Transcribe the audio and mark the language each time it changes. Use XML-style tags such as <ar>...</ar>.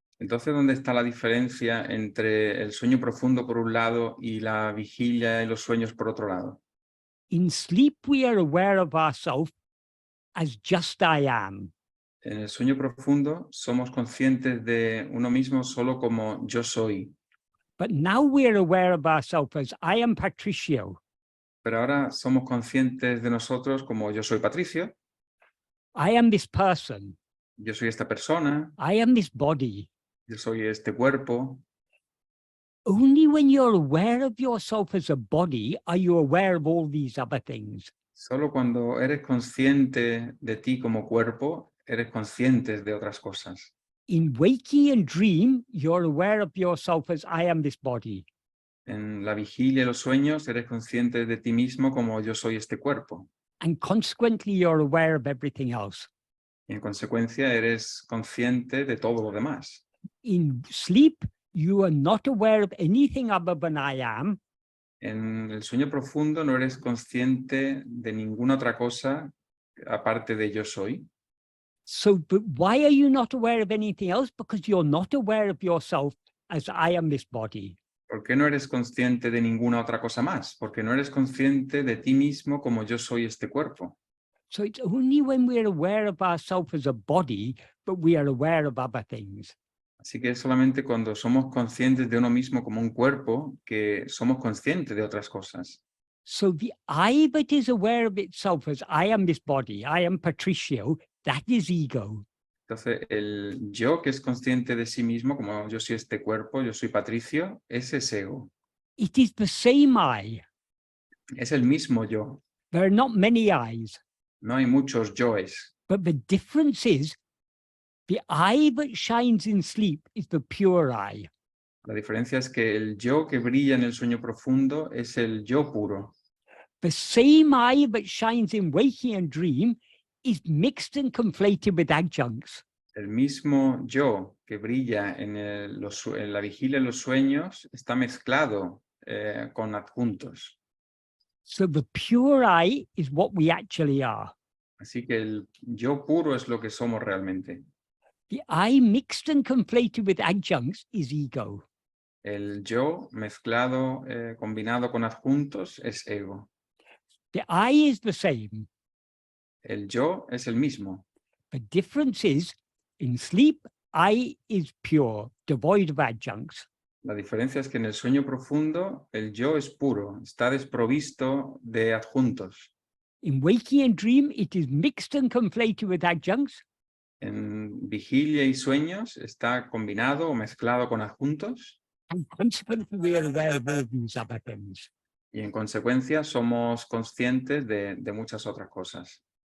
<es>Entonces, ¿dónde está la diferencia entre el sueño profundo por un lado y la vigilia y los sueños por otro lado?</es> <en>In sleep, we are aware of ourselves as just I am.</en> <es>En el sueño profundo somos conscientes de uno mismo solo como yo soy.</es> <en>But now we are aware of ourselves as I am Patricio.</en> <es>Pero ahora somos conscientes de nosotros como yo soy Patricio,</es> <en>I am this person.</en> <es>yo soy esta persona,</es> <en>I am this body.</en> <es>yo soy este cuerpo.</es> <en>Only when you're aware of yourself as a body are you aware of all these other things.</en> <es>Solo cuando eres consciente de ti como cuerpo, eres consciente de otras cosas.</es> <en>In waking and dream, you're aware of yourself as I am this body.</en> <es>En la vigilia y los sueños, eres consciente de ti mismo como yo soy este cuerpo.</es> <en>And consequently, you're aware of everything else.</en> <es>Y en consecuencia, eres consciente de todo lo demás.</es> <en>In sleep, you are not aware of anything other than I am.</en> <es>En el sueño profundo no eres consciente de ninguna otra cosa aparte de yo soy.</es> <en>So, but why are you not aware of anything else? Because you're not aware of yourself as I am this body.</en> <es>¿Por qué no eres consciente de ninguna otra cosa más? Porque no eres consciente de ti mismo como yo soy este cuerpo.</es> <en>So it's only when we're aware of ourselves as a body, but we are aware of other things.</en> <es>Así que es solamente cuando somos conscientes de uno mismo como un cuerpo que somos conscientes de otras cosas.</es> <en>So the I that is aware of itself as I am this body, I am Patricio, that is ego.</en> <es>Entonces, el yo que es consciente de sí mismo, como yo soy este cuerpo, yo soy Patricio, ese es ego.</es> <en>It is the same I.</en> <es>Es el mismo yo.</es> <en>There are not many I's,</en> <es>No hay muchos yoes.</es> <en>but the difference is the I that shines in sleep is the pure I.</en> <es>La diferencia es que el yo que brilla en el sueño profundo es el yo puro.</es> <en>The same I that shines in waking and dream is mixed and conflated with adjuncts.</en> <es>El mismo yo que brilla en la vigilia y los sueños está mezclado con adjuntos.</es> <en>So the pure I is what we actually are.</en> <es>Así que el yo puro es lo que somos realmente.</es> <en>The I mixed and conflated with adjuncts is ego.</en> <es>El yo mezclado, combinado con adjuntos es ego.</es> <en>The I is the same.</en> <es>El yo es el mismo.</es> <en>The difference is, in sleep, I is pure, devoid of adjuncts.</en> <es>La diferencia es que en el sueño profundo el yo es puro, está desprovisto de adjuntos.</es> <en>In waking and dream, it is mixed and conflated with adjuncts.</en> <es>En vigilia y sueños está combinado o mezclado con adjuntos.</es> <en>And consequently, we are aware of all these other things.</en> <es>Y en consecuencia somos conscientes de muchas otras cosas.</es>